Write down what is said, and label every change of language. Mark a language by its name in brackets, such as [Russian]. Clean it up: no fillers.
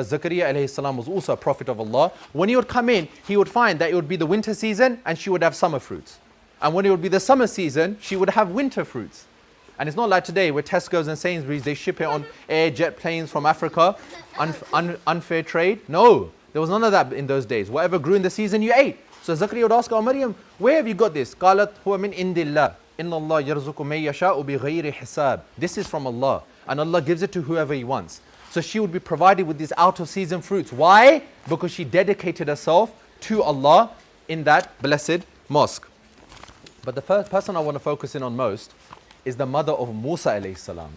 [English] Zakaria alayhi salam was also a prophet of Allah. When he would come in, he would find that it would be the winter season and she would have summer fruits. And when it would be the summer season, she would have winter fruits. And it's not like today where Tesco's and Sainsbury's, they ship it on air jet planes from Africa, unfair trade. No. There was none of that in those days. Whatever grew in the season, you ate. So Zakaria would ask, oh Maryam, where have you got this? [Arabic] قالت هو من عند الله إن الله يرزق من يشاء بغير حساب. [English] This is from Allah, and Allah gives it to whoever He wants. So she would be provided with these out-of-season fruits. Why? Because she dedicated herself to Allah in that blessed mosque. But the first person I want to focus in on most is the mother of Musa alayhi salam.